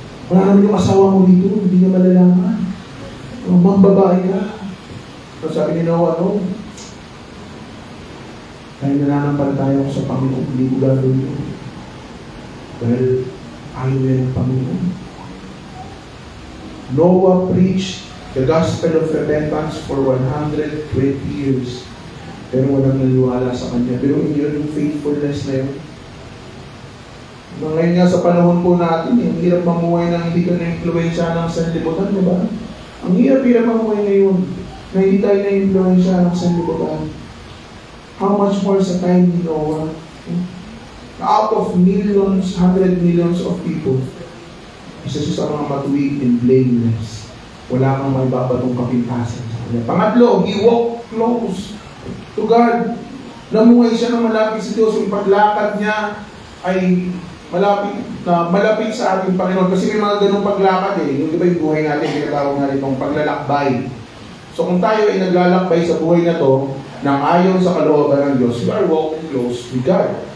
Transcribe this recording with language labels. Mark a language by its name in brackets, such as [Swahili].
[Filipino] Wala naman yung asawa mo dito. Hindi niya malalaman. Mambabae ka. So sabi ni Noah, no. Dahil nananampalataya ako sa Panginoon, hindi ko gagawin yun. Dahil ayaw niya ng Panginoon. [English] Noah preached the gospel of repentance for 120 years. [Filipino] Pero walang naniwala sa kanya. Pero yun yung faithfulness na yun. Ngayon nga sa panahon po natin, ang hirap mamuhay ng hindi ka na-influensya ng sanlibutan, di ba? Ang hirap mamuhay ngayon na hindi tayo na-influensya ng sanlibutan. [English] How much more [Filipino] sa time ni Noah? [English] Out of millions, 100 millions of people, [Filipino] isa siya sa mga matuwid and blameless. Wala kang may babatong kapintasan sa kanya. [English] Pangatlo, he walked close to God. [Filipino] Namuhay siya ng malapit sa Diyos. Yung paglakad niya ay malapit sa ating Panginoon. Kasi may mga ganong paglakad eh. Yung diba yung buhay natin, pinatawag natin itong paglalakbay. So kung tayo ay naglalakbay sa buhay na to, nang ayon sa kalooban ng Diyos, [English] we are walking close with God.